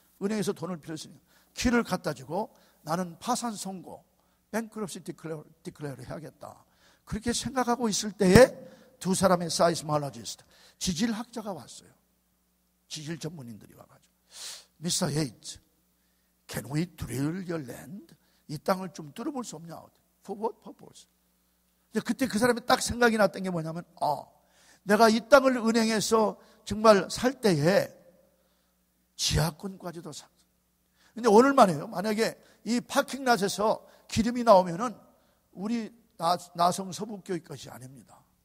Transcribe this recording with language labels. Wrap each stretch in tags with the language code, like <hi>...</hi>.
<ko>은행에서 돈을 빌렸으니까 키를 갖다 주고 나는 파산 선고, 뱅크럽시 디클레어를 해야겠다. 그렇게 생각하고 있을 때에 두 사람의 사이스몰로지스트, 지질학자가 왔어요. 지질 전문인들이 와가지고, Mr.</ko> <en>Yates, can we drill your land?</en> <ko>이 땅을 좀 뚫어볼 수 없냐?</ko> <en>For what purpose?</en> <ko>그때 그 사람이 딱 생각이 났던 게 뭐냐면, 내가 이 땅을 은행에서 정말 살 때에 지하권까지도 샀어. 근데 오늘 말이에요. 만약에 이 파킹랏에서 기름이 나오면은 우리 나성 서북교육 것이 아닙니다.</ko>